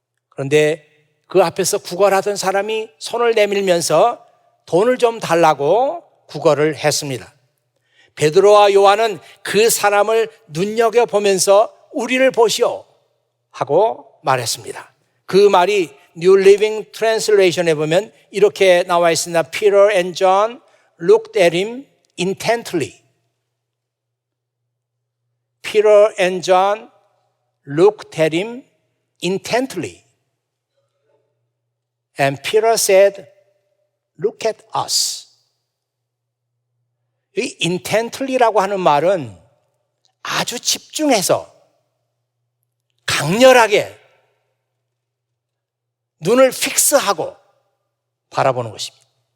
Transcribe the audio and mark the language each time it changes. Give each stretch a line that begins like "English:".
Korean: 그런데 그 앞에서 구걸하던 사람이 손을 내밀면서 돈을 좀 달라고 구걸을 했습니다. 베드로와 요한은 그 사람을 눈여겨보면서 우리를 보시오 하고 말했습니다. 그 말이 New Living Translation에 보면 이렇게 나와 있습니다.
English: Peter and John looked at him intently. Peter and John looked at him intently. And Peter said, look at us.
Korean: 이 intently라고 하는 말은 아주 집중해서 강렬하게 눈을 픽스하고 바라보는 것입니다.